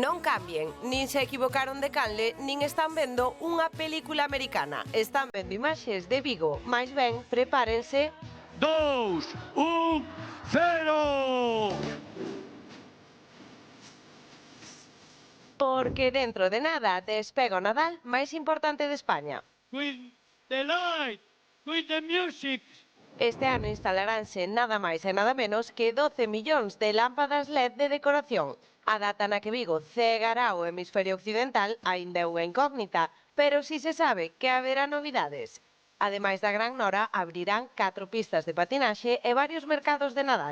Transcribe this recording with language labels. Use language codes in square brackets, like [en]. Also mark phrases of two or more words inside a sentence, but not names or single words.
[gl] cambien, nin se equivocaron de canle, nin están vendo unha película americana. Están vendo imaxes de Vigo, máis ben, prepárense. 2, 1, 0! Porque dentro de nada despega o Nadal máis importante de España. [en] With the light, with the music. [gl] Este ano instalaránse nada máis e nada menos que 12 millóns de lámpadas LED de decoración. A data na que Vigo cegará o hemisferio occidental aínda é unha incógnita, pero si se sabe que haberá novidades. Ademais da Gran Nora, abrirán 4 pistas de patinaxe e varios mercados de Nadal.